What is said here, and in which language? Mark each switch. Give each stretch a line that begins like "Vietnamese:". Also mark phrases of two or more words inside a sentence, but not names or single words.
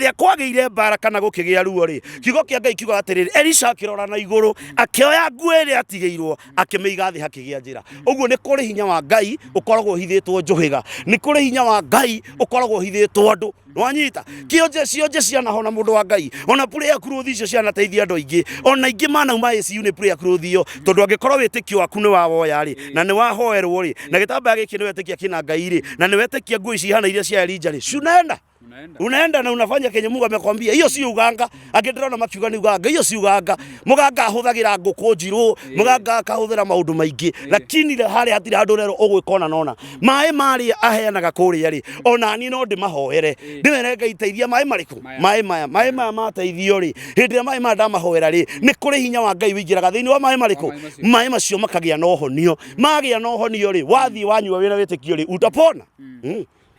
Kikuyu: ĩrĩa kwagĩire mbara kana gũkĩgĩa ruo rĩ kiugo kĩa Ngai kiuga atĩrĩrĩ Elisha akĩrora na igũrũ akĩoya nguo ĩrĩa atigĩirwo akĩmĩiga thĩ hakĩgĩa njĩra ũguo nĩ kũrĩ hinya wa Ngai ũkoragwo ũhithĩtwo njũhĩga nĩ kũrĩ hinya wa Ngai ũkoragwo ũhithĩtwo andũ wanyita cionje cianahona mũndũ wa Ngai ona
English: prayer cloth
Kikuyu: icio cianateithia andũ aingĩ ona ingĩ manauma ICU nĩ
English: prayer cloth
Kikuyu: iyo tondũ angĩkorwo wĩtĩkio waku nĩ wawoya rĩ na nĩ wahoerwo rĩ na gĩtambaya gĩkĩ nĩ wetĩkia kĩna Ngai rĩ na nĩ wetĩkia nguo ici ihana iria cia Elija rĩ
Swahili: unaenda na unafanya kenye Mungu amekwambia hiyo si uganga
Kikuyu: angĩndĩrona makiuga nĩ uganga
Swahili: hiyo si uganga
Kikuyu: muganga ahũthagĩra ngũkũ njirũ muganga akahũthĩra maũndũ maingĩ lakini harĩa hatirĩ handũ rero ũgwĩkona nona maĩ marĩa aheanaga kũrĩa rĩ ona ni no ndĩmahoere ndĩmere Ngai teithia maĩ marĩkũ maĩ maya mateithio rĩ hĩndĩ ĩrĩa maĩ maya ndamahoera rĩ nĩ kũrĩ hinya wa Ngai wĩingĩraga thĩinĩ wa maĩ marĩkũ maĩ macio makagĩa na ũhonio magĩa na ũhonio rĩ wathiĩ wanyua wĩna wĩtĩkio rĩ utapona